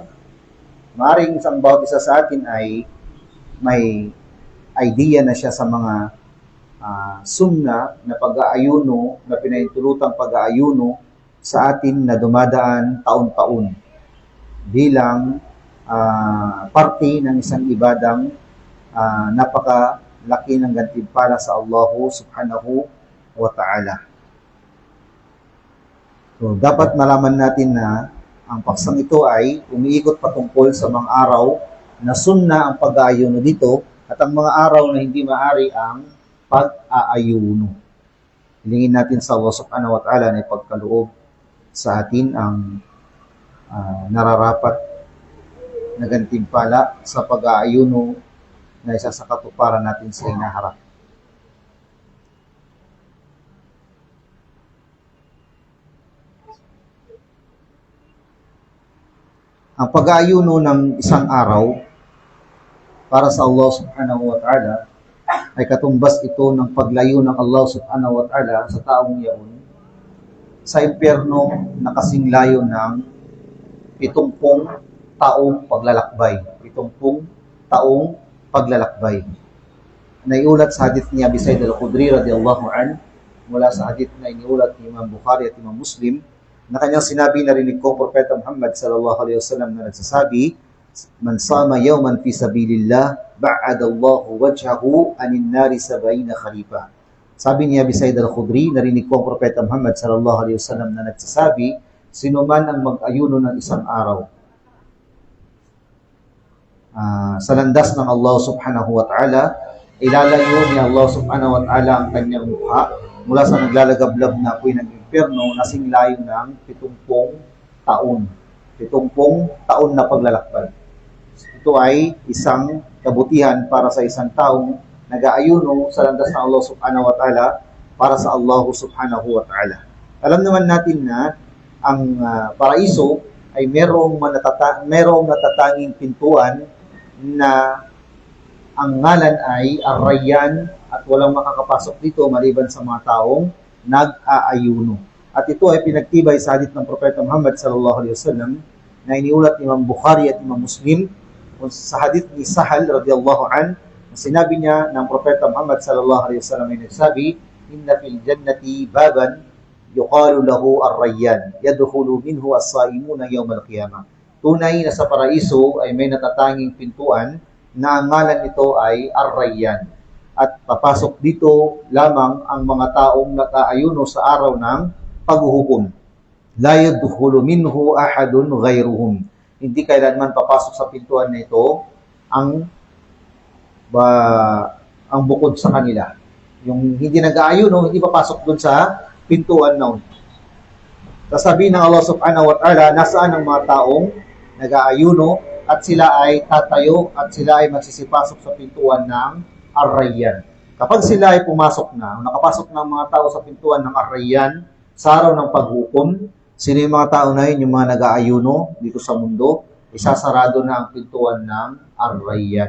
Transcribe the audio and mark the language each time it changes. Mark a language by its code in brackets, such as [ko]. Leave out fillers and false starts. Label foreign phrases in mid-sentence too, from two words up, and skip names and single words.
[tl] Maaring isang bawat isa sa atin ay may idea na siya sa mga sunna na pag-aayuno, na pinahintulutang pag-aayuno sa atin na dumadaan taon-taon bilang parte ng isang ibadang napakalaki ng gantimpala sa Allah [ar] سبحانه وتعالى. [tl] So, dapat malaman natin na ang paksang ito ay umiikot patungkol sa mga araw na sunna ang pag-aayuno dito at ang mga araw na hindi maari ang pag-aayuno. Hilingin natin sa Allah [ar] سبحانه وتعالى [tl] na ipagkaloob sa atin ang nararapat na gantimpala sa pag-aayuno na isa sa katuparan natin sa hinaharap. Ang pag-aayuno ng isang araw para sa Allah [ar] سبحانه وتعالى [tl] ay katumbas ito ng paglayo ng Allah [ar] سبحانه وتعالى [tl] sa taong yaon sa impyerno na kasing layo ng 70 taong paglalakbay. 70 taong paglalakbay. Naiulat sa hadith ni Abi Sa'id al-Khudri [ar] رضي الله عنه [tl] mula sa hadith na iniulat ni Imam Bukhari at Imam Muslim na kanyang sinabi, narinig ko Propeta Muhammad [ar] صلى الله عليه وسلم [tl] na nagsasabi, [ar] من صام يوما في سبيل الله باعد الله وجهه عن النار 70 خريفا. [tl] Sabi ni Abi Sa'id al-Khudri, narinig ko ang Propeta Muhammad [ar] صلى الله عليه وسلم [tl] na nagsasabi, sino man ang mag-ayuno ng isang araw sa landas ng Allah [ar] سبحانه وتعالى, [tl] ilalayo ni Allah [ar] سبحانه وتعالى [tl] ang kanyang mukha mula sa naglalagablab na apoy ng impyerno na singlayo ng 70 taon. 70 taon na paglalakbay. Ito ay isang kabutihan para sa isang taong nag-aayuno sa landas ng Allah [ar] سبحانه وتعالى [tl] para sa Allah [ar] سبحانه وتعالى. [tl] Alam naman natin na ang paraiso ay merong natatanging pintuan na ang ngalan ay Ar-Rayyan at walang makakapasok dito maliban sa mga taong nag-aayuno. At ito ay pinagtibay sa hadith ng Propeta Muhammad [ar] صلى الله عليه وسلم [tl] na iniulat ni Imam Bukhari at Imam Muslim sa hadith ni Sahal [ar] رضي الله عن, [tl] sinabi niya ng Propeta Muhammad [ar] صلى الله عليه وسلم [tl] ay nagsabi, [ar] إن في الجنة بابا يقال له الريان يدخل منه الصائمون يوم القيامة. [tl] Tunay na sa paraiso ay may natatanging pintuan na ang ngalan nito ay Ar-Rayyan. At papasok dito lamang ang mga taong nag-aayuno sa araw ng paghuhukom. [ar] لا يدخل منه أحد غيرهم. [tl] Hindi kailanman papasok sa pintuan na ito ang bukod sa kanila. Yung hindi nag-aayuno, hindi papasok dun sa pintuan na yun. Sasabihin ng Allah [ar] سبحانه وتعالى, [tl] nasaan ang mga taong nag-aayuno at sila ay tatayo at sila ay magsisipasok sa pintuan ng Ar-Rayyan. Kapag sila ay pumasok na, nakapasok ng mga tao sa pintuan ng Ar-Rayyan sa araw ng paghukom, sino yung mga tao na yun, yung mga nag-aayuno dito sa mundo, isasarado na ang pintuan ng Ar-Rayyan.